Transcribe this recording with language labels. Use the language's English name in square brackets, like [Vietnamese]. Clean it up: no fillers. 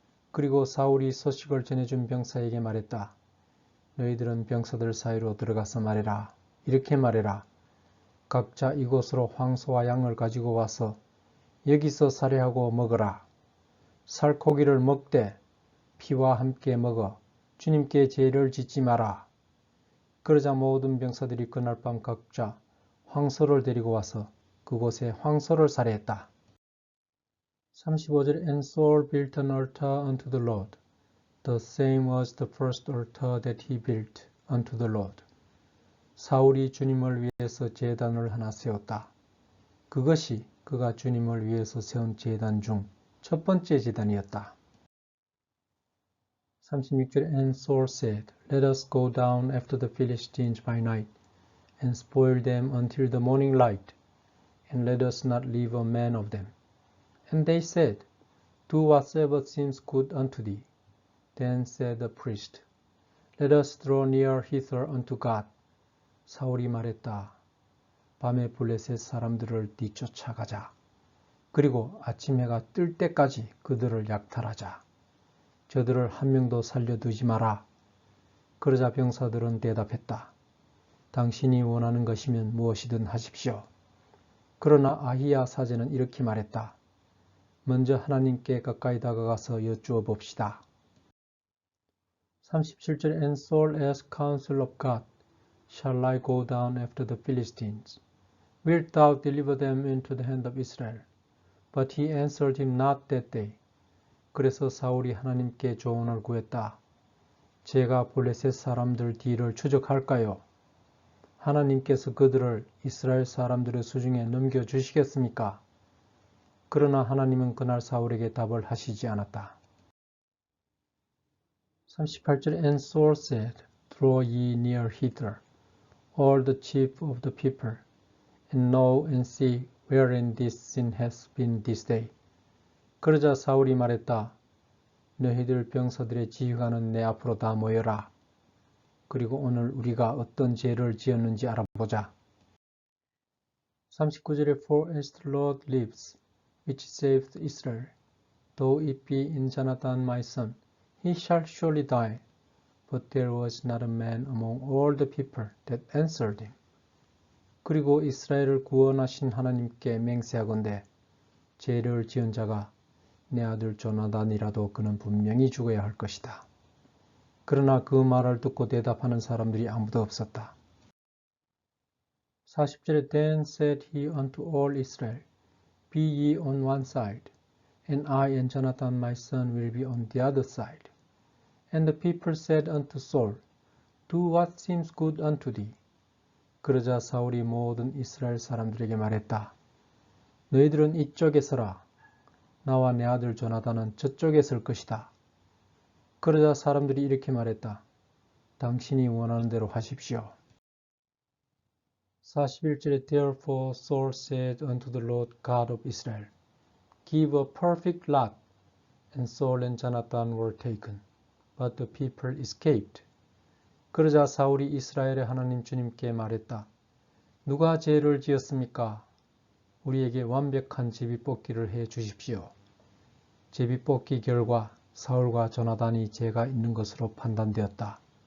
[Korean] 그리고 사울이 소식을 전해준 병사에게 말했다. 너희들은 병사들 사이로 들어가서 말해라. 이렇게 말해라. 각자 이곳으로 황소와 양을 가지고 와서 여기서 살해하고 먹어라. 살코기를 먹되 피와 함께 먹어 주님께 죄를 짓지 마라. 그러자 모든 병사들이 그날 밤 각자 황소를 데리고 와서 그곳에 황소를 살해했다. [English] 35절 And Saul built an altar unto the Lord. The same was the first altar that he built unto the Lord. [Korean] 사울이 주님을 위해서 제단을 하나 세웠다. 그것이 그가 주님을 위해서 세운 제단 중 첫 번째 제단이었다. [English] 36절 And Saul said, Let us go down after the Philistines by night, and spoil them until the morning light, and let us not leave a man of them. And they said, Do whatsoever seems good unto thee. Then said the priest, Let us draw near hither unto God. [Korean] 사울이 말했다. 밤에 블레셋 사람들을 뒤쫓아가자. 그리고 아침 해가 뜰 때까지 그들을 약탈하자. 저들을 한 명도 살려두지 마라. 그러자 병사들은 대답했다. 당신이 원하는 것이면 무엇이든 하십시오. 그러나 아히야 사제는 이렇게 말했다. 먼저 하나님께 가까이 다가가서 여쭈어 봅시다. [English] 37절 And Saul asked counsel of God, Shall I go down after the Philistines? Wilt thou deliver them into the hand of Israel? But he answered him not that day. [Korean] 그래서 사울이 하나님께 조언을 구했다. 제가 블레셋 사람들 뒤를 추적할까요? 하나님께서 그들을 이스라엘 사람들의 수중에 넘겨주시겠습니까? 그러나 하나님은 그날 사울에게 답을 하시지 않았다. [English] 38절 And Saul said, Draw ye near hither, all the chief of the people, and know and see wherein this sin has been this day. [Korean] 그러자 사울이 말했다. 너희들 병사들의 지휘관은 내 앞으로 다 모여라. 그리고 오늘 우리가 어떤 죄를 지었는지 알아보자. [English] 39절에 For as the Lord lives, which saved Israel, though it be in Jonathan my son, he shall surely die. But there was not a man among all the people that answered him. [Korean] 그리고 이스라엘을 구원하신 하나님께 맹세하건대 죄를 지은 자가 내 아들 조나단이라도 그는 분명히 죽어야 할 것이다. 그러나 그 말을 듣고 대답하는 사람들이 아무도 없었다. [English] 40절에 Then said he unto all Israel, Be ye on one side, and I and Jonathan my son will be on the other side. And the people said unto Saul, Do what seems good unto thee. [Korean] 그러자 사울이 모든 이스라엘 사람들에게 말했다. 너희들은 이쪽에 서라. 나와 내 아들 조나단은 저쪽에 설 것이다. 그러자 사람들이 이렇게 말했다. 당신이 원하는 대로 하십시오. [English] 41절에 Therefore Saul said unto the Lord God of Israel, Give a perfect lot. And Saul and Jonathan were taken, but the people escaped. [Korean] 그러자 사울이 이스라엘의 하나님 주님께 말했다. 누가 죄를 지었습니까? 우리에게 완벽한 제비뽑기를 해 주십시오. 제비뽑기 결과 사울과 조나단이 죄가 있는 것으로 판단되었다.